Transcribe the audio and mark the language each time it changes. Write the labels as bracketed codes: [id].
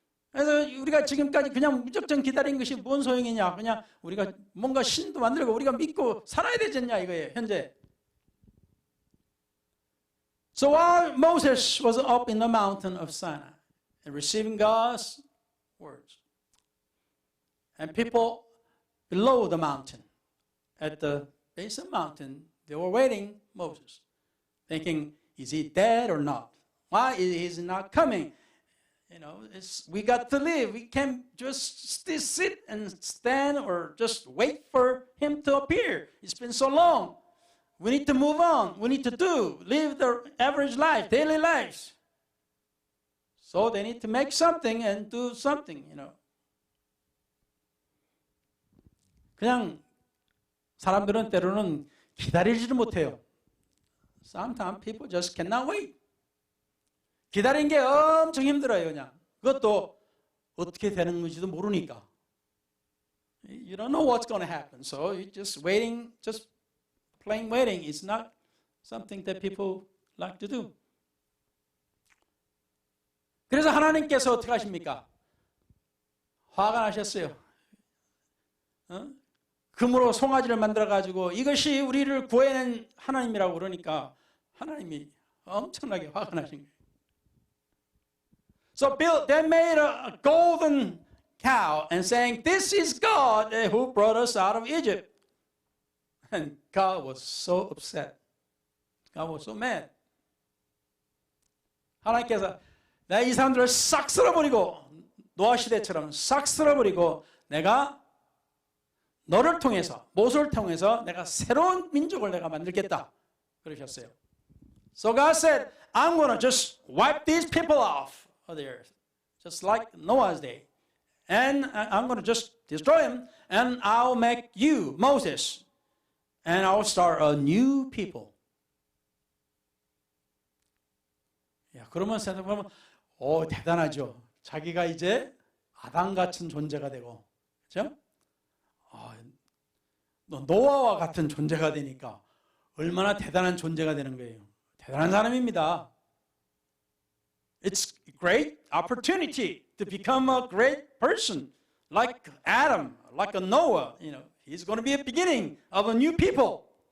[ko] 그래서 우리가 지금까지 그냥 무작정 기다린 것이 뭔 소용이냐. 그냥 우리가 뭔가 신도 만들고 우리가 믿고 살아야 되지 않냐 이거예요. 현재. [en] So while Moses was up in the mountain of Sinai and receiving God's words, and people below the mountain, at the base of the mountain, they were waiting Moses, thinking, is he dead or not? Why is he not coming? We got to live. We can't just sit and stand or just wait for him to appear. It's been so long. We need to move on. We need to live the average life, daily lives. So they need to make something and do something, [ko] 그냥 사람들은 때로는 기다리지를 못해요. [en] Sometimes people just cannot wait. [ko] 기다리는 게 엄청 힘들어요, 그냥. 그것도 어떻게 되는 건지도 모르니까. [en] You don't know what's going to happen. So you're just waiting, just plain waiting is not something that people like to do. [ko] 그래서 하나님께서 어떻게 하십니까? 화가 나셨어요. 금으로 송아지를 만들어가지고 이것이 우리를 구해낸 하나님이라고 그러니까 하나님이 엄청나게 화가 나신 거예요. [en] So they made a golden cow and saying, this is God who brought us out of Egypt. And God was so upset. God was so mad. [ko] 하나님께서 내가 이 사람들을 싹 쓸어버리고 노아 시대처럼 싹 쓸어버리고 내가 너를 통해서 모세를 통해서 내가 새로운 민족을 내가 만들겠다. 그러셨어요. [en] So God said, I'm going to just wipe these people off of the earth, just like Noah's day. And I'm going to just destroy them, and I'll make you, Moses, and I'll start a new people. [ko] 야, 그러면 생각해보면, 오, 대단하죠. 자기가 이제 아담 같은 존재가 되고, 그죠? 노아와 같은 존재가 되니까 얼마나 대단한 존재가 되는 거예요. 대단한 사람입니다. [en] It's a great opportunity to become a great person, like Adam, like a Noah. You know, he's going to be a beginning of a new people.